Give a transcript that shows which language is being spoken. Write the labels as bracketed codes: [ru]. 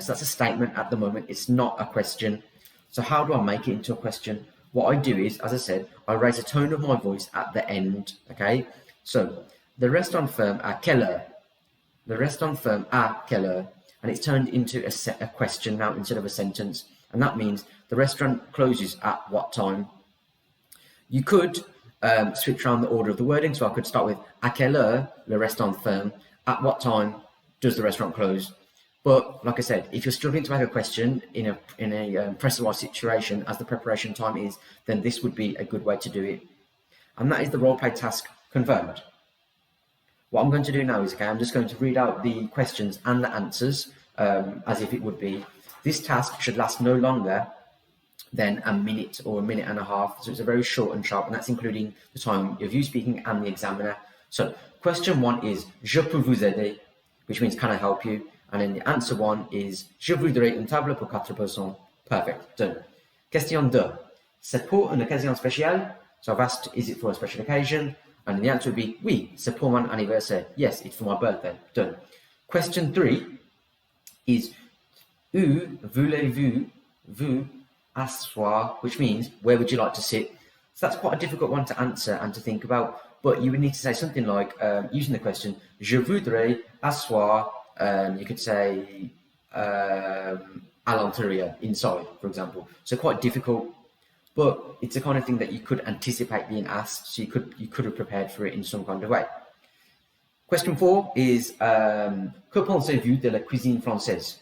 [en] So that's a statement at the moment. It's not a question. So how do I make it into a question? What I do is, as I said, I raise a tone of my voice at the end. Okay. So the restaurant [fr] ferme à quelle heure? Le restaurant ferme à quelle heure? [en] And it's turned into a question now instead of a sentence. And that means the restaurant closes at what time? You could switch around the order of the wording. So I could start with [fr] à quelle heure le restaurant ferme? [en] At what time does the restaurant close? But like I said, if you're struggling to make a question in a pressurized situation as the preparation time is, then this would be a good way to do it. And that is the role-play task confirmed. What I'm going to do now is, I'm just going to read out the questions and the answers as if it would be. This task should last no longer than a minute or a minute and a half. So it's a very short and sharp, and that's including the time of you speaking and the examiner. So question 1 is, [fr] je peux vous aider, [en] which means can I help you? And then the answer 1 is, [fr] je voudrais une table pour 4 personnes. [en] Perfect, done. Question 2, [fr] c'est pour une occasion spéciale? [en] So I've asked, is it for a special occasion? And the answer would be, [fr] oui, c'est pour mon anniversaire. [en] Yes, it's for my birthday. Done. Question 3 is, [fr] où voulez-vous vous asseoir? [en] Which means, where would you like to sit? So that's quite a difficult one to answer and to think about. But you would need to say something like, using the question, [fr] je voudrais asseoir. [en] You could say [fr] à l'intérieur, [en] inside, for example. So quite difficult, but it's the kind of thing that you could anticipate being asked. So you could have prepared for it in some kind of way. Question 4 is, [fr] que pensez-vous de la cuisine française?